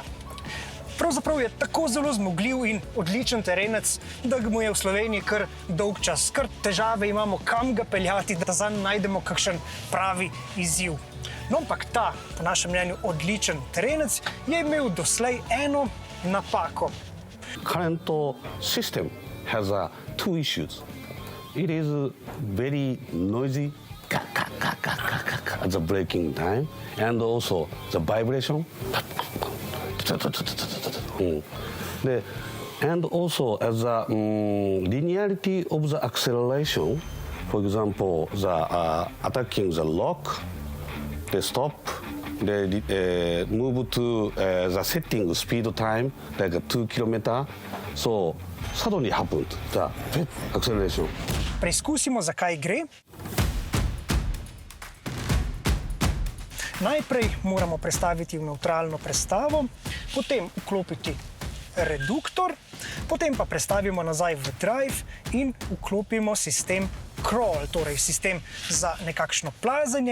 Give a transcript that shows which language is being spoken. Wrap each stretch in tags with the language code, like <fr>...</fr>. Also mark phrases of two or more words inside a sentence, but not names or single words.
<sl>Pravzaprav je tako zelo zmogljiv in odličen terenec, da mu je v Sloveniji kar dolg čas. Kar težave imamo, kam ga peljati, da zanj najdemo kakšen pravi izziv. No, ampak ta, po našem mnenju, odličen terenec je imel doslej eno napako.</sl> <en>Current system has 2 issues. It is very noisy at the braking time, and also the vibration. And also as the linearity of the acceleration, for example, the attacking the lock, the stop, they move to the setting speed time like 2 km. So suddenly happened the acceleration.</en> <sl>Preizkusimo, zakaj gre. Najprej moramo prestaviti v nevtralno prestavo, potem vklopiti reduktor, potem pa prestavimo nazaj v drive in vklopimo sistem crawl, torej sistem za nekakšno plazenje.</sl>